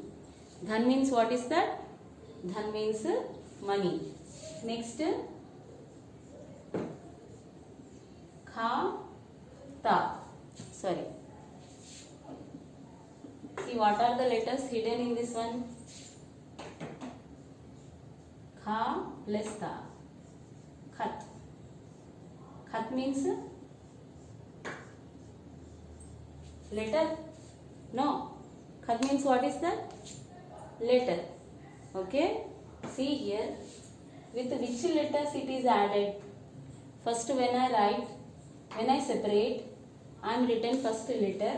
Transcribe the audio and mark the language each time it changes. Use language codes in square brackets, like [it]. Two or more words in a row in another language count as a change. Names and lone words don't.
[en] Dhan means what is that? Dhan means money. Next, kha, ta. Sorry. See what are the letters hidden in this one? Kha plus ta. Khat. Khat means letter? No. Khat means what is that? Letter. Okay. See here. With which letters it is added? First when I separate, I am written first letter.